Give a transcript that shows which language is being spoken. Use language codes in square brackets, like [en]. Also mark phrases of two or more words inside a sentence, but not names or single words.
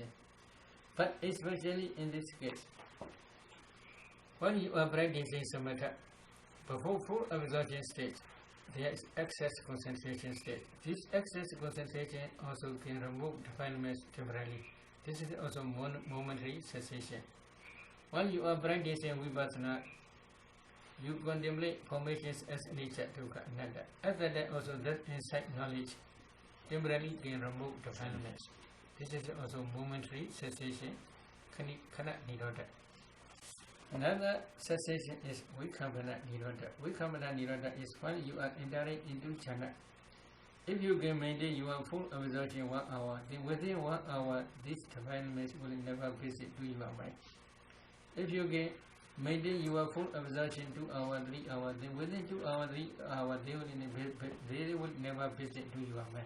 [en] But especially in this case, when you are practicing samatha, before full absorption stage, there is excess concentration stage. This excess concentration also can remove defilements temporarily. This is also momentary cessation. While you are practicing vipassana, you contemplate formations as nature, [pi] dukkha, anatta. [en] At that time also that insight knowledge temporarily can remove defilements. This is also momentary cessation, [pi] kana nirodha. [en] Another cessation is [pi] vikambana nirodha. Vikambana nirodha [en] is when you are entering into jhana. If you can maintain your full absorption 1 hour, then within 1 hour, these defilements will never visit to your mind. If you can maintain your full absorption 2 hours, 3 hours, then within 2 hours, 3 hours, they will never visit to your mind.